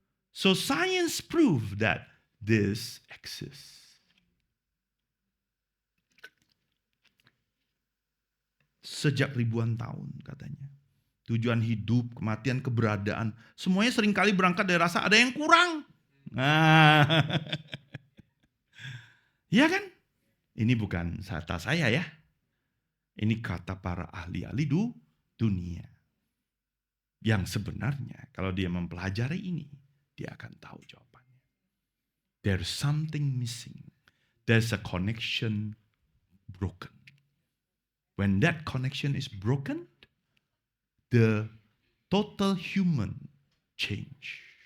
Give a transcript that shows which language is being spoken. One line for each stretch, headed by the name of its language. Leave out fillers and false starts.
English: So science prove that this exists.
Indonesian: Sejak ribuan tahun katanya. Tujuan hidup, kematian, keberadaan. Semuanya seringkali berangkat dari rasa ada yang kurang. Nah, ya kan? Ini bukan kata saya ya. Ini kata para ahli-ahli dunia. Yang sebenarnya kalau dia mempelajari ini, dia akan tahu jawabannya.
English: There's something missing. There's a connection broken. When that connection is broken, the total human change.